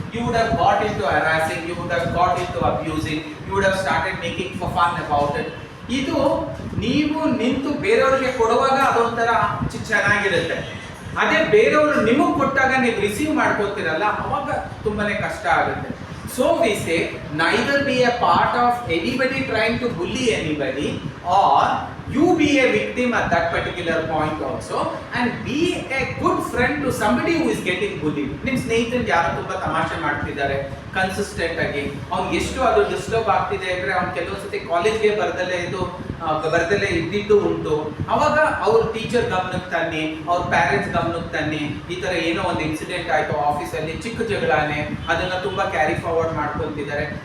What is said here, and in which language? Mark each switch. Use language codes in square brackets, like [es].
[en] You would have got into harassing, you would have got into abusing, you would have started making fun about it. [kn] ಇದು ನೀವು ನಿಂತು ಬೇರೆಯವ್ರಿಗೆ ಕೊಡುವಾಗ ಅದೊಂಥರ ಚೆನ್ನಾಗಿರುತ್ತೆ. ಅದೇ ಬೇರೆಯವರು ನಿಮಗೆ ಕೊಟ್ಟಾಗ ನೀವು ರಿಸೀವ್ ಮಾಡ್ಕೊತೀರಲ್ಲ, ಅವಾಗ ತುಂಬಾನೇ ಕಷ್ಟ ಆಗುತ್ತೆ. [en] So we say neither be a part of anybody trying to bully anybody or you be a victim at that particular point also, and be a good friend to somebody who is getting bullied. [kn] ನಿಮ್ಮ ಸ್ನೇಹಿತರಿಗೆ ಯಾರೋ ತುಂಬಾ ತಮಾಷೆ ಮಾಡ್ತಿದ್ದಾರೆ consistent ಆಗಿ, ಅವ್ನು ಎಷ್ಟು ಅದು ಡಿಸ್ಟರ್ಬ್ ಆಗ್ತಿದೆ ಅಂದ್ರೆ ಅವ್ನು ಕೆಲವೊಂದ್ಸತಿ ಕಾಲೇಜ್ಗೆ ಬರ್ದಲ್ಲೇ ಇದ್ದಿದ್ದು ಉಂಟು. ಅವಾಗ ಅವ್ರ ಟೀಚರ್ ಗಮನಕ್ಕೆ ತನ್ನಿ, ಅವ್ರ ಪ್ಯಾರೆಂಟ್ಸ್ ಗಮನಕ್ಕೆ ತನ್ನಿ, ಈ ತರ ಏನೋ ಒಂದು ಇನ್ಸಿಡೆಂಟ್ ಆಯ್ತು ಆಫೀಸಲ್ಲಿ, ಚಿಕ್ಕ ಜಗಳಾನೆ, ಅದನ್ನ ತುಂಬಾ ಕ್ಯಾರಿ ಫಾರ್ವರ್ಡ್ ಮಾಡ್ಕೊಂತಿದ್ದಾರೆ.